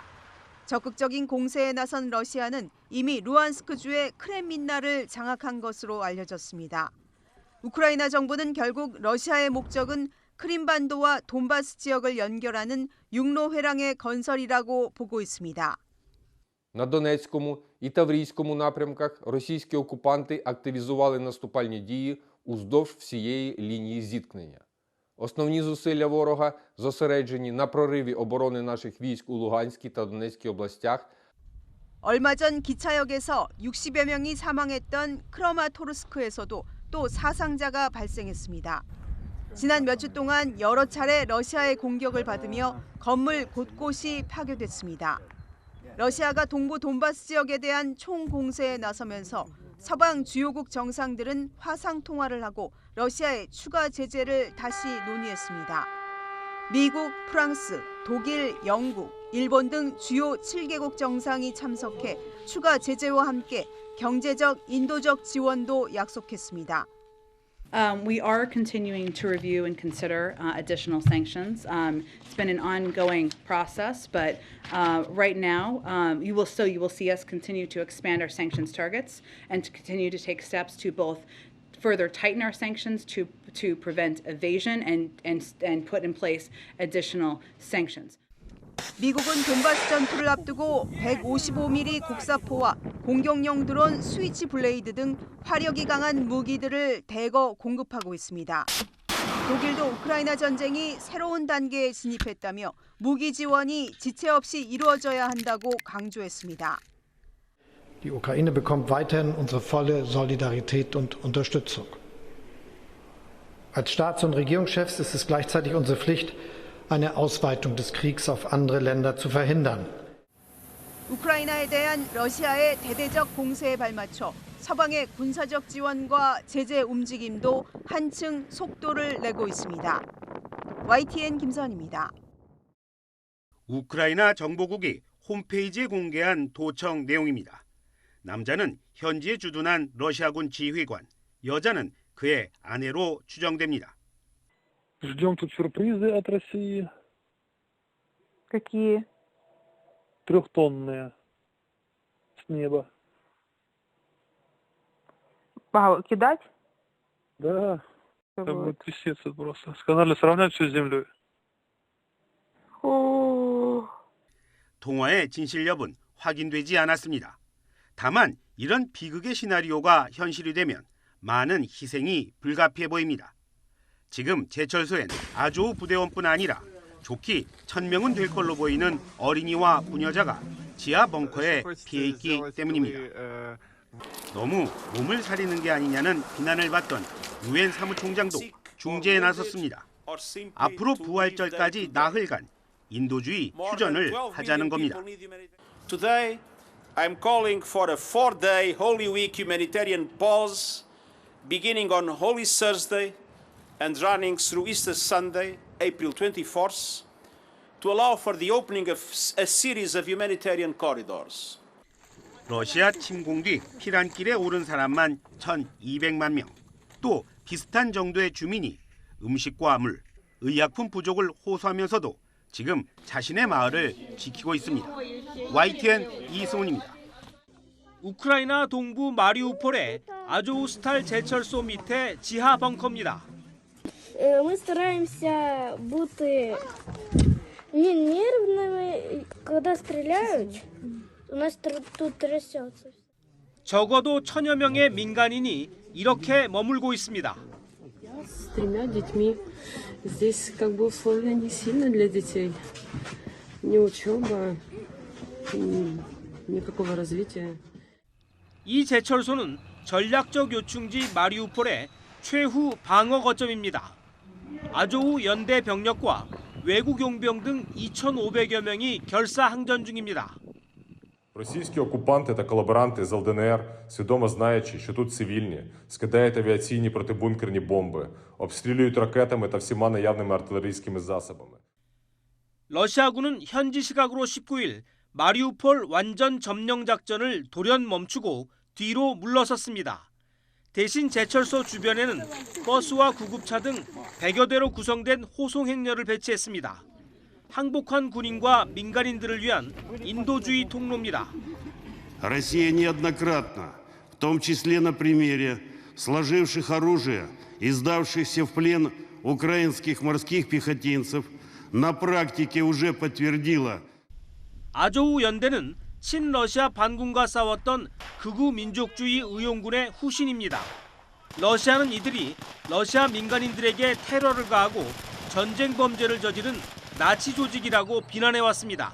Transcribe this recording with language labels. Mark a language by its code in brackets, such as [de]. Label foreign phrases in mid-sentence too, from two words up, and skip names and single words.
[ko] 적극적인 공세에 나선 러시아는 이미 루안스크주의 크렘민나를 장악한 것으로 알려졌습니다. 우크라이나 정부는 결국 러시아의 목적은 크림반도와 돈바스 지역을 연결하는 육로 회랑의 건설이라고 보고 있습니다. [uk] На Донецькому і Таврійському напрямках російські окупанти активізували наступальні дії уздовж всієї лінії зіткнення. Основні зусилля ворога зосереджені на прориві оборони наших військ у Луганській та Донецькій областях. [ko] 얼마 전 기차역에서 60여 명이 사망했던 크라마토르스크에서도 또 사상자가 발생했습니다. 지난 몇 주 동안 여러 차례 러시아의 공격을 받으며 건물 곳곳이 파괴됐습니다. 러시아가 동부 돈바스 지역에 대한 총공세에 나서면서 서방 주요국 정상들은 화상 통화를 하고 러시아의 추가 제재를 다시 논의했습니다. 미국, 프랑스, 독일, 영국, 일본 등 주요 7개국 정상이 참석해 추가 제재와 함께 경제적, 인도적 지원도 약속했습니다. [en] We are continuing to review and consider additional sanctions. It's been an ongoing process, but right now you will see us continue to expand our sanctions targets and to continue to take steps to both further tighten our sanctions to prevent evasion and put in place additional sanctions. [ko] 미국은 돈바스 전투를 앞두고 155mm 곡사포와 공격용 드론 스위치 블레이드 등 화력이 강한 무기들을 대거 공급하고 있습니다. 독일도 우크라이나 전쟁이 새로운 단계에 진입했다며 무기 지원이 지체 없이 이루어져야 한다고 강조했습니다. [de] Die Ukraine bekommt weiterhin unsere volle Solidarität und Unterstützung. Als Staats- und Regierungschefs ist es gleichzeitig unsere Pflicht, eine Ausweitung des Kriegs auf andere Länder zu verhindern. [ko] 우크라이나에 대한 러시아의 대대적 공세에 발맞춰 서방의 군사적 지원과 제재 움직임도 한층 속도를 내고 있습니다. YTN 김선입니다. 우크라이나 정보국이 홈페이지에 공개한 도청 내용입니다. 남자는 현지에 주둔한 러시아군 지휘관, 여자는 그의 아내로 추정됩니다. [ru] Ждем тут сюрпризы от России. Какие? 3-тонные с неба. Кидать? Да, там будет трясется просто. Сказали сравнять все с землей. [ko] 통화의 진실 여부는 확인되지 않았습니다. 다만 이런 비극의 시나리오가 현실이 되면 많은 희생이 불가피해 보입니다. 지금 제철소엔 아조우 부대원뿐 아니라 좋기 1000명은 될 걸로 보이는 어린이와 부녀자가 지하 벙커에 피해 있기 때문입니다. 너무 몸을 사리는 게 아니냐는 비난을 받던 유엔 사무총장도 중재에 나섰습니다. 앞으로 부활절까지 나흘간 인도주의 휴전을 하자는 겁니다. [en] Today, I'm calling for a 4-day Holy Week humanitarian pause, beginning on Holy Thursday and running through Easter Sunday, April 24th, to allow for the opening of a series of humanitarian corridors. [ko] 러시아 침공 뒤 피란길에 오른 사람만 1,200만 명. 또 비슷한 정도의 주민이 음식과 물, 의약품 부족을 호소하면서도 지금 자신의 마을을 지키고 있습니다. YTN 이승훈입니다. 우크라이나 동부 마리우폴의 아조우스탈 제철소 밑에 지하 벙커입니다. [ru] Мы стараемся быть не нервными, когда стреляют. У нас тут трясется. [ko] 적어도 1000여 명의 민간인이 이렇게 머물고 있습니다. [ru] С 3 детьми. Здесь как бы условия не сильно для детей. Ни учеба, никакого развития. [ko] 이 제철소는 전략적 요충지 마리우폴의 최후 방어 거점입니다. 아조우 연대 병력과 외국 용병 등 2,500여 명이 결사항전 중입니다. [uk] Російські окупанти та колаборанти з ЛДНР, свідомо знаючи, що тут цивільні, скидають авіаційні протибункерні бомби, обстрілюють ракетами та всіма наявними артилерійськими засобами. [ko] 러시아군은 현지 시각으로 19일 마리우폴 완전 점령 작전을 돌연 멈추고 뒤로 물러섰습니다. 대신 제철소 주변에는 버스와 구급차 등 100여 대로 구성된 호송 행렬을 배치했습니다. 항복한 군인과 민간인들을 위한 인도주의 통로입니다. [ru] Россия неоднократно, в том числе на примере сложивших оружие и сдавшихся в плен украинских морских пехотинцев, на практике уже подтвердила. [ko] 아조우 연대는 친러시아 반군과 싸웠던 극우 민족주의 의용군의 후신입니다. 러시아는 이들이 러시아 민간인들에게 테러를 가하고 전쟁 범죄를 저지른 나치 조직이라고 비난해왔습니다.